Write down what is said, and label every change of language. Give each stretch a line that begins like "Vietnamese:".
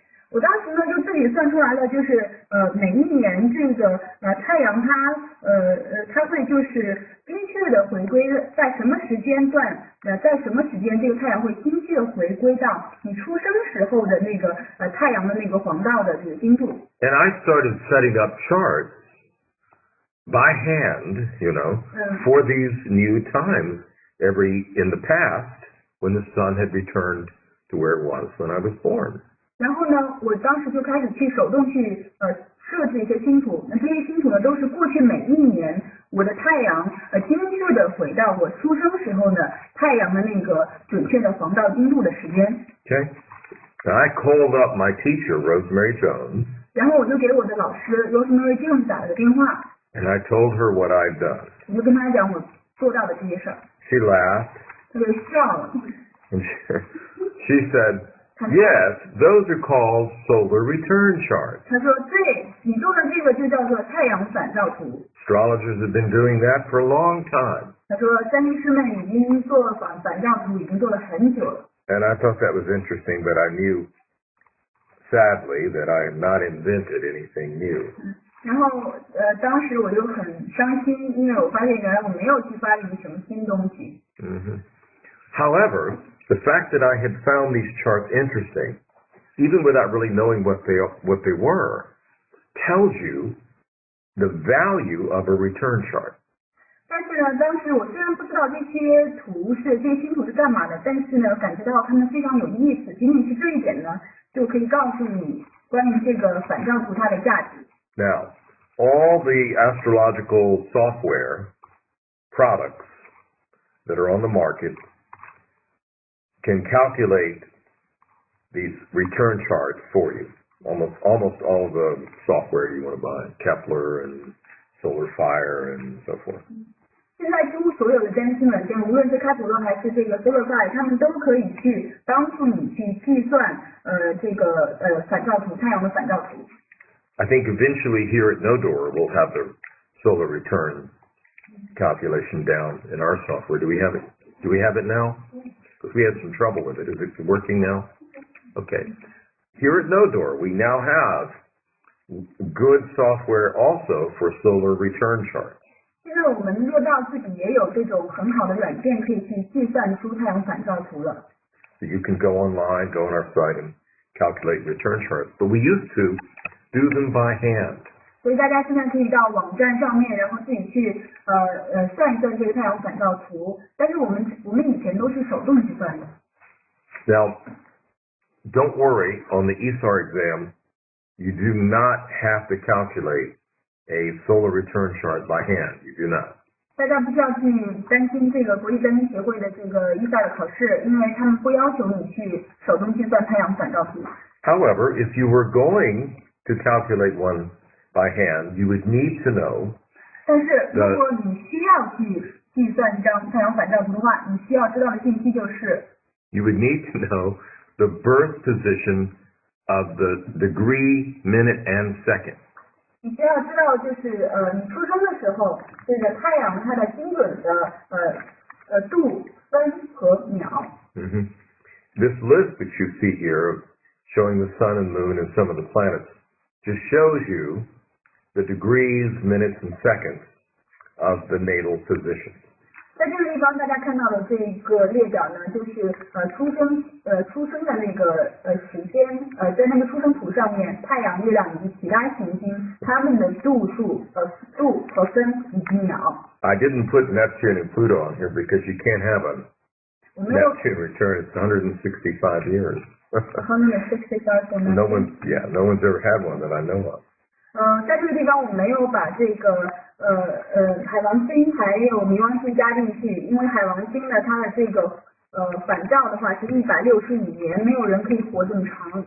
Chinese: 我当时呢就自己算出来了，就是每一年这个太阳它会就是精确的回归在什么时间段在什么时间这个太阳会精确回归到你出生时候的那个太阳的那个黄道的这个经度。
English: And I started setting up charts by hand, you know, for these new times in the past when the sun had returned to where it was when I was born.
Chinese: 然后呢，我当时就开始去手动去设置一些星图，那这些星图呢都是过去每一年我的太阳精确的回到我出生时候呢太阳的那个准确的黄道经度的时间。
English: Okay. Now I called up my teacher, Rosemary Jones.
Chinese: 然后我就给我的老师 Rosemary Jones 打了个电话。
English: And I told her what I'd done.
Chinese: 我就跟她讲我做到的这些事儿。
English: She laughed.
Chinese: 她就笑了。
English: And she said, yes, those are called solar return charts.
Chinese: 她说对，你做的这个就叫做太阳反照图。
English: Astrologers have been doing that for a long time.
Chinese: 她说占星师们已经做反照图已经做了很久了。
English: And I thought that was interesting, but I knew, sadly, that I had not invented anything new.
Chinese: 然后当时我就很伤心，因为我发现原来我没有去发明什么新东西。
English: However, the fact that I had found these charts interesting, even without really knowing what they were, tells you the value of a return chart.
Chinese: 但是呢，当时我虽然不知道这些星图是干嘛的，但是呢，感觉到它们非常有意思。仅仅是这一点呢，就可以告诉你关于这个反照图它的价值。
English: Now, all the astrological software products that are on the market can calculate these return charts for you. Almost all the software you want to buy, Kepler and Solar Fire and so forth.
Chinese: 现在几乎所有的占星软件，无论是开普勒还是这个 Solar Fire， 他们都可以去帮助你去计算这个反照图，太阳的反照图。
English: I think eventually here at Nodor we'll have the solar return calculation down in our software. Do we have it? Do we have it now? Because we had some trouble with it. Is it working now? Okay. Here at Nodor we now have good software also for solar return charts.
Chinese: 现在我们乐道自己也有这种很好的软件可以去计算出太阳反照图了。
English: So you can go online, go on our site and calculate return charts. But we used to do them by hand.
Chinese: 所以大家现在可以到网站上面，然后自己去算一算这个太阳反照图。但是我们以前都是手动去算的。
English: Now, don't worry, on the ESAR exam, you do not have to calculate a solar return chart by hand. You do not.
Chinese: 大家不需要去担心这个国际占星协会的这个ESAR的考试，因为他们不要求你去手动计算太阳反照图。
English: However, if you were going to calculate one by hand, you would need to know.
Chinese: 但是如果你需要去计算一张太阳反照图的话，你需要知道的信息就是
English: You would need to know the birth position of the degree, minute, and second.
Chinese: 你需要知道就是你出生的时候，这个太阳它的精准的度、分和秒。
English: This list that you see here, showing the sun and moon and some of the planets, just shows you the degrees, minutes, and seconds of the natal position.
Chinese: 在这个地方，大家看到的这个列表呢，就是出生的那个时间，在那个出生图上面，太阳、月亮以及其他行星它们的度数、度和分以及秒。
English: I didn't put Neptune and Pluto on here because you can't have a Neptune return. It's 165 years. 165 for no one's ever had one that I know of.
Chinese: 在这个地方我没有把这个海王星还有冥王星加进去，因为海王星呢，它的这个反照的话是165年，没有人可以活这么长。